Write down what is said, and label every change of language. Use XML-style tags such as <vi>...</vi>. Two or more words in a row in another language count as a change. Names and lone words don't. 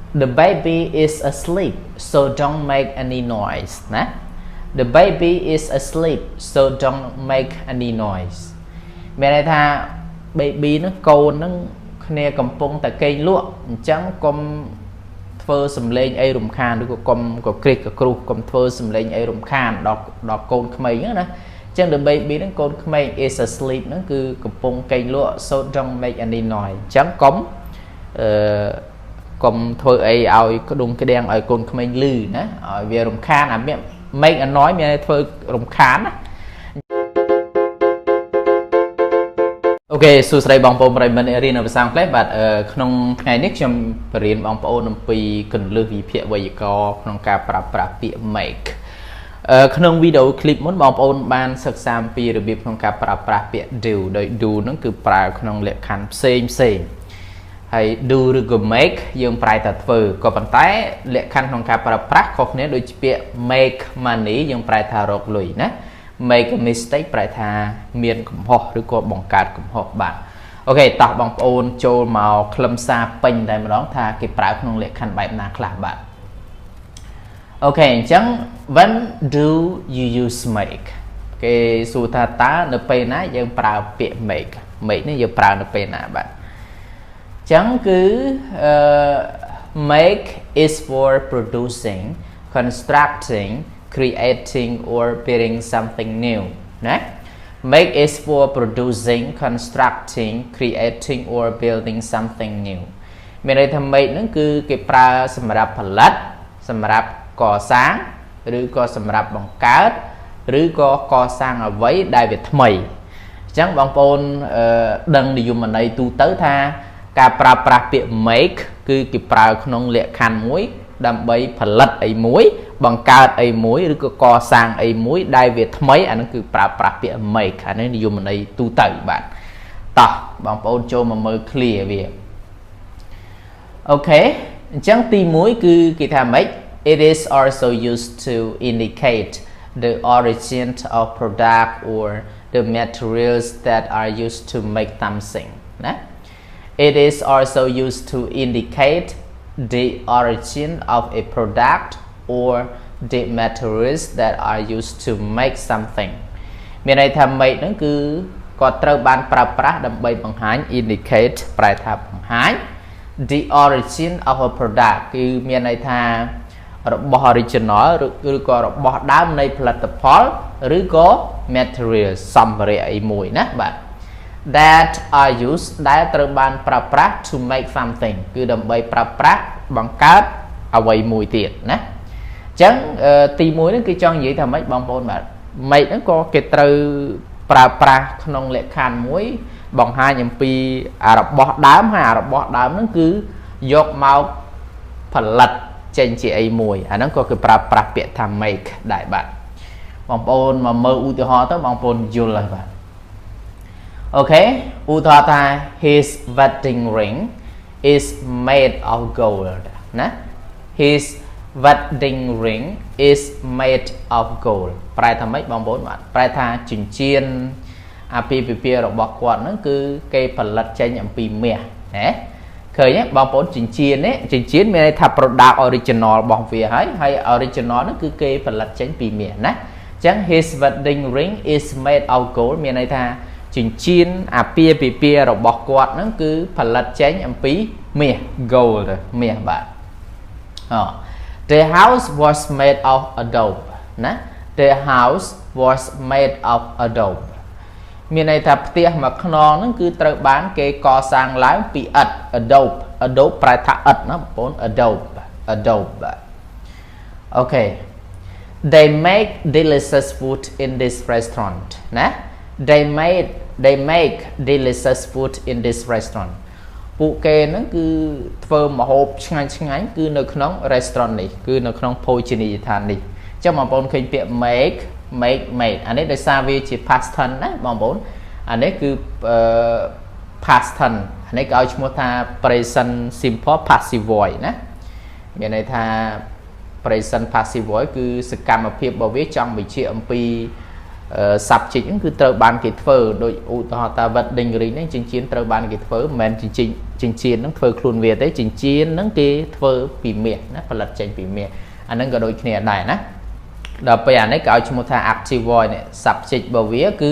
<en>The baby is asleep so don't make any noise ណា The baby is asleep so don't make any noise</en> <km>មានន័យថា baby ហ្នឹងកូនហ្នឹង គ្នាកំពុងតែគេងលក់អញ្ចឹងកុំធ្វើសំឡេងអីរំខានឬក៏កុំក៏គ្រិះក៏គ្រុសកុំធ្វើសំឡេងអីរំខានដល់កូនក្មេងហ្នឹងណា ចឹង</km> <en>the baby</en> <km>ហ្នឹងកូនក្មេង</km> <en>is asleep</en> <km>ហ្នឹងគឺកំពុងគេងលក់</km> <en>so don't make any noise</en> <km>ចឹងកុំកុំធ្វើអីឲ្យក្ដុំក្ដៀងឲ្យកូនក្មេងលឺណាឲ្យវារំខានអាមាន</km> <en>make a noise</en> <km>មានធ្វើរំខានណា អូខេសួស្តីបងប្អូនប្រិយមិត្តរៀនភាសាអង់គ្លេសបាទក្នុងថ្ងៃនេះខ្ញុំបរៀនបងប្អូនអំពីគន្លឹះវិភាគវេយ្យាករណ៍ក្នុងការប្រើប្រាស់ពាក្យ make ក្នុងវីដេអូឃ្លី បមុនបងប្អូនបានសិក្សាអំពីរបៀបក្នុងការប្រើប្រាស់ពាក្យ do ដោយ do ហ្នឹងគឺប្រើក្នុងលក្ខខណ្ឌផ្សេងហើយ do ឬក៏ make យើងប្រែតែធ្វើក៏ប៉ុន្តែលក្ខខណ្ឌក្នុងការប្រើប្រាស់ខុសគ្នាដូចជាពាក្យ</km> <en>make money</en> <km>យើងប្រែថារកលុយណា</km> <en>make a mistake</en> <km>ប្រែថាមានកំហុសឬក៏បង្កើតកំហុសបាទអូខេតោះបងប្អូនចូលមកខ្លឹមសារពេញតែម្ដងថាគេប្រើក្នុងលក្ខខណ្ឌបែបណាខ្លះបាទអូខេអញ្ចឹង</km> <en>when do you use make</en> <km>គេសួរថាតើនៅពេលណាយើងប្រើពាក្យ make នេះយើងប្រើនៅពេលណាបាទអញ្ចឹងគឺ</km> <en>make is for producing constructing creating or building something new ណា make is for producing constructing creating or building something new</en> <km>មានន័យថា make ហ្នឹងគឺគេប្រើសម្រាប់ផលិតសម្រាប់កសាង ឬក៏សម្រាប់បង្កើតឬក៏កសាងអ្វីដែលវាថ្មីអញ្ចឹងបងប្អូនដឹងនិយមន័យទូទៅថាការប្រើ ប្រាស់ពាក្យ make គឺគេប្រើក្នុងលក្ខខណ្ឌមួយដើម្បីផលិតអីមួយបង្កើតអីមួយឬក៏កសាងអីមួយដែលវាថ្មីអានោះគឺប្រើប្រាស់ពាក្យ make អានេះនិយមន័យទូទៅបាទតោះបងប្អូនចូលមកមើល clear វាអូខេអញ្ចឹងទី1គឺគេថា</km> <en>make it is also used to indicate the origin of product or the materials that are used to make something</en> <km>ណា</km> <en>it is also used to indicate the origin of a product or the materials that are used to make something</en> <km>មានន័យថា make ហ្នឹងគឺគាត់ត្រូវបានប្រើប្រាស់ដើម្បីបង្ហាញ indicate ប្រែថាបង្ហាញ</km> <en>the origin of a product</en> <km>គឺមានន័យថារបស់ original ឬក៏របស់ដើមនៃផលិតផលឬក៏ material សម្ភារៈអីមួយណាបាទ</km> <en>that are used</en> <km>ដែលត្រូវបានប្រើប្រាស់</km> <en>to make something</en> <km>គឺដើម្បីប្រើប្រាស់បង្កើតអ្វីមួយទៀតណាអញ្ចឹងទី1នេះគឺចង់និយាយថាម៉េចបងប្អូនបាទ make ហ្នឹងក៏គេត្រូវប្រើប្រាស់ក្នុងលក្ខខណ្ឌមួយបង្ហាញ អំពីរបស់ដើមហើយរបស់ដើមហ្នឹងគឺយកមកផលិតចេញជាអីមួយអាហ្នឹងក៏គេប្រើប្រាស់ពាក្យថា make ដែរបាទបងប្អូនមកមើលឧទាហរណ៍ទៅ បងប្អូនយល់ហើយបាទអូខេឧទាហរណ៍ថា</km> <en>his wedding ring is made of gold ណា his wedding ring is made of gold</en> <km>ប្រែថាម៉េចបងប្អូនបាទប្រែថាចិញ្ចៀនអាពាហ៍ពិពាហ៍របស់គាត់ហ្នឹងគឺគេផលិតចេញអំពីមាសណាឃើញទេបងប្អូនចិញ្ចៀនមានន័យថា</km> <en>product original</en> <km>របស់វាហើយ original ហ្នឹងគឺគេផលិតចេញពីមាសណាអញ្ចឹង</km> <en>his wedding ring is made of gold</en> <km>មានន័យថាចិញ្ចៀនអាពាហ៍ពិពាហ៍របស់គាត់ហ្នឹងគឺផលិតចេញអំពីមាស gold មាសបាទ</km> <en>The house was made of adobe ណា The house was made of adobe</en> <km>មានន័យថាផ្ទះមួយខ្នងហ្នឹងគឺត្រូវបានគេកសាងឡើងពីឥដ្ឋ</km> <en>adobe</en> <km>ប្រែថាឥដ្ឋណាបងប្អូន</km> <en>adobe អូខេ They make delicious food in this restaurant ណា They make delicious food in this restaurant</en> <km>ពួកគេហ្នឹងគឺធ្វើម្ហូបឆ្ងាញ់គឺនៅក្នុង restaurant នេះគឺនៅក្នុងភោជនីយដ្ឋាននេះអញ្ចឹងបងប្អូនឃើញពាក្យ make អានេះដោយសារវាជា</km> <en>past tense</en> <km>ណាបងប្អូនអានេះគឺ</km> <en>past tense</en> <km>អានេះគេឲ្យឈ្មោះថា</km> <en>present simple passive voice</en> <km>ណាមានន័យថា</km> <en>present passive voice</en> <km>គឺសកម្មភាពរបស់វាចង់បញ្ជាក់អំពី subject ហ្នឹងគឺត្រូវបានគេធ្វើដោយឧទាហរណ៍ថា</km> <en>wedding ring</en> <km>ហ្នឹងចិញ្ចៀនត្រូវបានគេធ្វើមិនមែនចិញ្ចៀនហ្នឹងធ្វើខ្លួនវាទេចិញ្ចៀនហ្នឹងគេធ្វើពីមាសណាផលិតចេញពីមាសអាហ្នឹងក៏ដូចគ្នាដែរណាដល់ពេលអានេះគេឲ្យឈ្មោះថា</km> <en>active voice</en> <km>នេះ subject របស់វាគឺ</km>